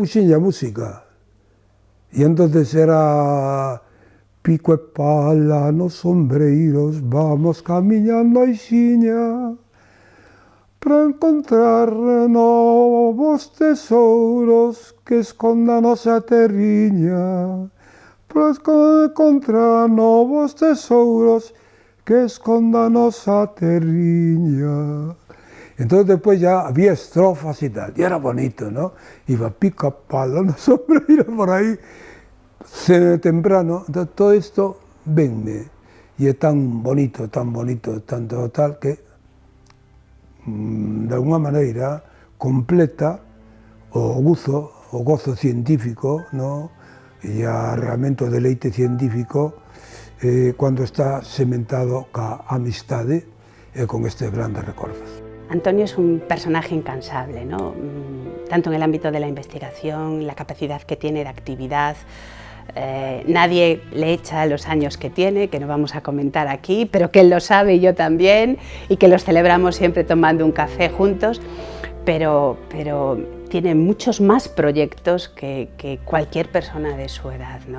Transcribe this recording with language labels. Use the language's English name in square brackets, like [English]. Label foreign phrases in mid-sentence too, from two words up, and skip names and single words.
[Galician] puxenlle a música e entonces era pico e pala nos sombreiros vamos camiñando a Ixiña para encontrar novos tesouros que esconda a nosa terriña, para encontrar novos tesouros que esconda a nosa terriña. [Spanish] Entonces después ya había estrofas y tal, y era bonito, ¿no? Iba pica pala [Galician] no sombreiro [Spanish] por ahí, temprano, entonces todo esto, venme, y es tan bonito, tanto tal que de alguna maneira [Galician] completa o gozo científico, [Spanish] ¿no? [Galician] E realmente o deleite científico cuando está sementado ca amistade e con estes grandes recordos. [Spanish] Antonio es un personaje incansable, ¿no? Tanto en el ámbito de la investigación, la capacidad que tiene de actividad. Nadie le echa los años que tiene, que no vamos a comentar aquí, pero que él lo sabe y yo también, y que los celebramos siempre tomando un café juntos, pero tiene muchos más proyectos que cualquier persona de su edad, ¿no?